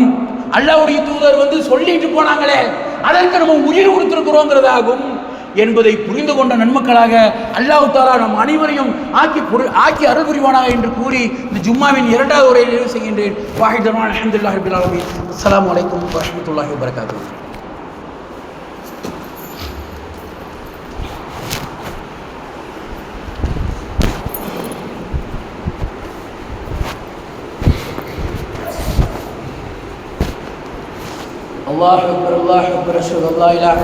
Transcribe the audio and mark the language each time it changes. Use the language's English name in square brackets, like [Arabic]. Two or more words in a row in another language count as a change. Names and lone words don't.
[Tamil] அல்லாஹ்வுடைய தூதர் சொல்லிட்டு போனாங்களே, அதற்கு நம்ம உயிர் கொடுத்திருக்கிறோங்கிறதாகும் என்பதை புரிந்து கொண்ட நன்மக்களாக [Arabic] الله تعالى [Tamil] நம் அனைவரையும் ஆக்கி அருள் புரிவானாக என்று கூறி இந்த ஜும்மாவின் இரண்டாவது உரையை நிறைவு செய்கின்றேன். [Arabic] واحدا الحمد لله رب العالمين. السلام عليكم ورحمة الله وبركاته. الله أكبر الله أكبر أشهد أن لا إله